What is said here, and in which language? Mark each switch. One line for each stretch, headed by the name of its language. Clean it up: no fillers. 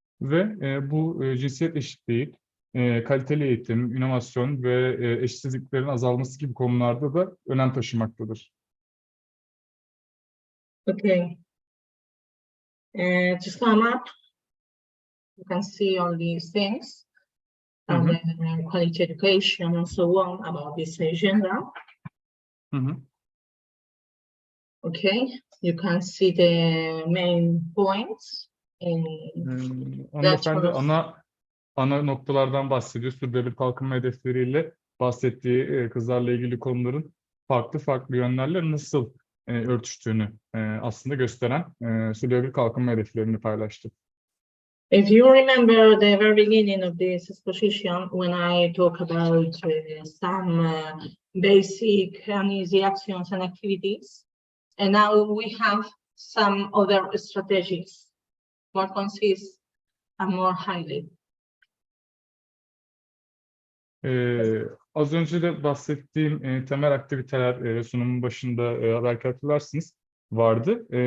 Turkish: Ve bu cinsiyet eşitliği, kaliteli eğitim, inovasyon ve eşitsizliklerin azalması gibi konularda da önem taşımaktadır.
English: Okay. To sum up, you can see all these things, and quality education and so on about this agenda. Okay, you can see the main points in
Turkish: Hanımefendi ana noktalardan bahsediyor. Sürdürülebilir kalkınma hedefleriyle bahsettiği kızlarla ilgili konuların farklı yönlerle nasıl örtüştüğünü aslında gösteren sürdürülebilir kalkınma hedeflerini paylaştı.
English: If you remember the very beginning of this exposition, when I talk about some basic and easy actions and activities, and now we have some other strategies, more concise and more highly.
Turkish: Az önce de bahsettiğim temel aktiviteler sunumun başında belki hatırlarsınız vardı.